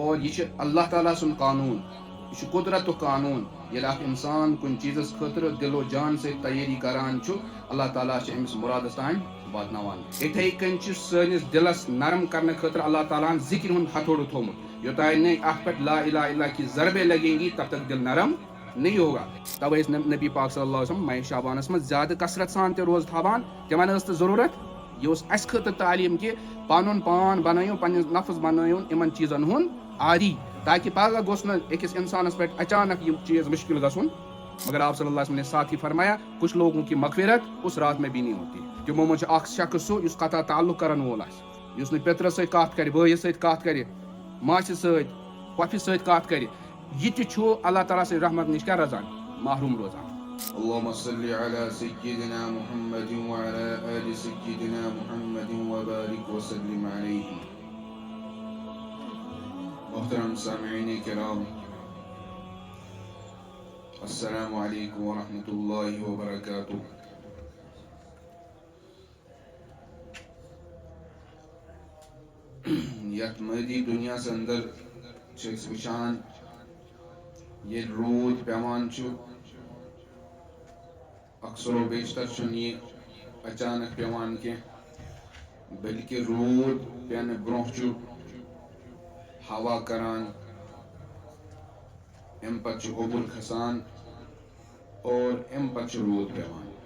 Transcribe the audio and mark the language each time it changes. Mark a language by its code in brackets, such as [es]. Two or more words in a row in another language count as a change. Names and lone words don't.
[ks] اور یہ اللہ تعالیٰ سن قانون، یہ قدرت قانون. ییٚلہِ اکھ انسان کُنہِ چیٖزس خٲطرٕ دِل و جان سۭتۍ تیٲری کران چھُ، اللہ تعالیٰ چھُ أمِس مُرادس تانۍ واتناوان. یِتھے کٔنۍ چھُ سٲنِس دِلس نرم کرنہٕ خٲطرٕ اللہ تعالیٰ ہن ذِکر ہُنٛد ہتھوڑٕ تھوٚومُت. یوٚتانۍ نہٕ اتھ پٮ۪ٹھ [ur] لا الہ الا کی ضربے لگیں گی تب تک دل نرم نہیں ہوگا. [ks] توے ٲسۍ نبی پاک [ar] صلی اللہ علیہ وسلم [ks] ماہ شعبانس منٛز زیادٕ کثرت سان تہِ روزٕ تھاوان. تِمن ٲس تہٕ ضروٗرت. یہ اوس اسہِ خٲطرٕ تعلیٖم کہِ پنُن پان بنٲیِو، پنٕنِس نفس بنٲیِو یِمن چیٖزن ہُنٛد عادی، تاکہ پگہہ گوٚژھ نہٕ أکِس انسانس پٮ۪ٹھ اچانک یہ چیز مشکل گژھُن. [ur] مگر آپ [ar] صلی اللہ علیہ وسلم [ur] نے ساتھ ہی فرمایا کچھ لوگوں کی مغفرت اس رات میں بھی نہیں ہوتی. [ks] تمو منٛز چھُ اکھ شخص سُہ یُس قطع تعلق کرن وول آسہِ، یُس نہٕ پیترس سۭتۍ کتھ کرِ، بٲیِس سۭتۍ کتھ کرِ، ماسہِ سۭتۍ، پۄپھِ سۭتۍ کتھ کرِ. یہ تہِ چھُ اللہ تعالیٰ سٕنٛدِ رحمت نِش کیٛاہ روزان؟ محروم روزان. [ar] اللهم صل على سيدنا محمد وعلى آل سيدنا محمد وبارك وسلم عليه. [ur] محترم سامعین کرام، [ar] السلام علیکم ورحمۃ اللہ وبرکاتہ. [ks] یتھ مادی دنیاس اندر چھِ أسۍ وٕچھان ییٚلہِ روٗد پیوان چھُ، اکثر و بیشتر چھُنہٕ یہِ اچانک پیوان کینٛہہ، بلکہ روٗد پینہٕ برونٛہہ چھُ ہوا کران، امہِ پتہٕ چھُ اوٚبُر کھسان اور امہِ پتہٕ چھُ روٗد پیوان.